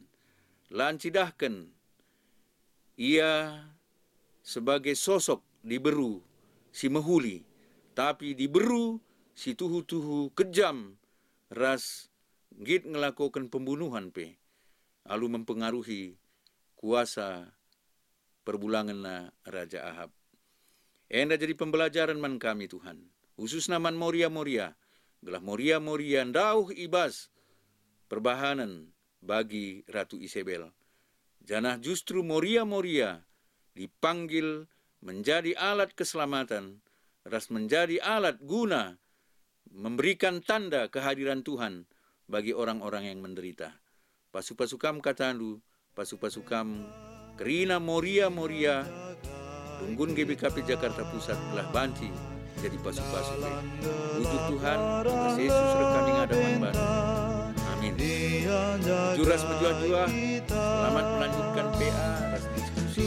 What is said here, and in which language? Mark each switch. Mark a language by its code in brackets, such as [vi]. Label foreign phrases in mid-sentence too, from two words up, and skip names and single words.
[btx] Lancidahkan ia [id] sebagai sosok [btx] diberu si mehuli, tapi diberu si tuhu-tuhu kejam ras git ngelakukan pembunuhan pe, [id] lalu mempengaruhi kuasa [btx] perbulangan na Raja Ahab. Enda jadi pembelajaran man kami Tuhan, khususnya man Moria-Moria, gelah Moria-Moria ndauh ibas perbahanan bagi Ratu Isabel. [id] Janah justru Moria-Moria dipanggil menjadi alat keselamatan, ras menjadi alat guna memberikan tanda kehadiran Tuhan bagi orang-orang yang menderita. [btx] Pasu-pasukam katandu, pasu-pasukam kerina Moria-Moria, Runggun GBKP Jakarta Pusat telah banci jadi pasu-pasu. Wujud Tuhan, Tuhan Yesus rekami ngadaman baru. Amin. Juras berjua-jua, selamat melanjutkan PA, ras diskusi.